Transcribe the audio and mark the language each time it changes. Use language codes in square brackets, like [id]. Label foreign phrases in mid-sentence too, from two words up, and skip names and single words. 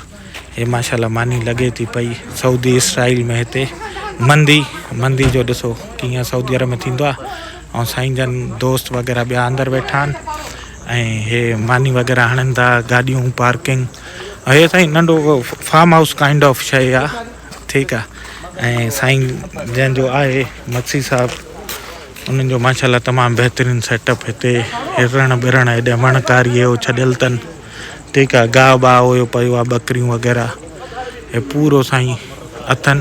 [sd] हे माशाल्लाह मानी लॻे थी पई सऊदी इसराइल में। हिते मंदी जो ॾिसो कीअं सऊदी अरब में थींदो आहे। ऐं साईं जन दोस्त वग़ैरह ॿिया अंदरि वेठा आहिनि ऐं हे मानी वग़ैरह हणनि था, गाॾियूं पार्किंग। हे साईं नंढो [en] farm house kind of [sd] शइ आहे, ठीकु आहे। ऐं साईं जंहिंजो आहे मक्सी साहब, उन्हनि जो माशाल्लाह तमामु बहितरीनु सेटअप हिते। हिरण बिरण हेॾे वणकारी इहो छॾियल अथनि, ठीकु आहे। गाहु बाह हुयो पियो आहे, ॿकरियूं वग़ैरह हे पूरो साईं अथनि।